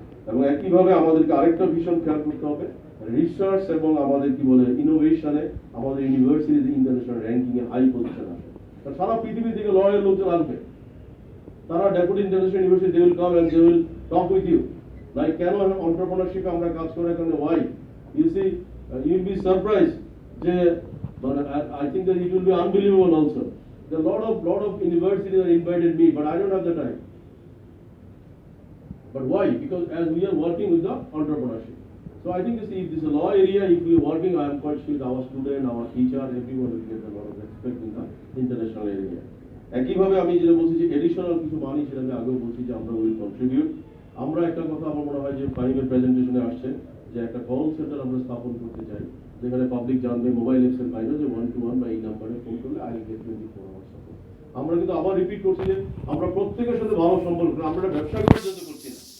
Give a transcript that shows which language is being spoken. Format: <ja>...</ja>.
<bn>এবং একইভাবে আমাদেরকে আরেকটা ভিশন খেয়াল করতে হবে, রিসার্চ এবং আমাদের কি বলে ইনোভেশনে আমাদের ইউনিভার্সিটিতে ইন্টারন্যাশনাল র্যাঙ্কিং এ হাই পজিশন আসে। সারা পৃথিবী থেকে লয়ার লোকজন আসবে, তারা daffodil international university</bn> <en>they will come and they will talk with you like কেন এন্টারপ্রেনারশিপে আমরা কাজ করে এখানে why you see you will</en> <bn>be surprise যে</bn> <en>I think that it will be unbelievable also. The lot of universities are invited me, but I don't have the time. But why? Because as we are working with the entrepreneurship. So I think if this is a law area, if we are working, I am quite sure our student, our teacher, everyone will get a lot of respect in the international area.</en> <bn>একইভাবে আমি যেটা বলছি যে additional কিছু মানি, সেটা আমি আগেও বলছি যে আমরা উইল কন্ট্রিবিউট। আমরা একটা কথা আমার মনে হয় যে ফাইভের প্রেজেন্টেশনে আসছে যে একটা কল সেন্টার আমরা স্থাপন করতে চাই, যেখানে পাবলিক জানবে মোবাইল অ্যাপসের বাইরে যে 1-to-1 বা এই নাম্বারে ফোন করলে</bn> <en>I get 24 hours support.</en> <bn>আমরা কিন্তু আবার রিপিট করছি যে আমরা প্রত্যেকের সাথে ভালো সম্পর্ক, আমরা ব্যবসা করার জন্য করছি না।</bn>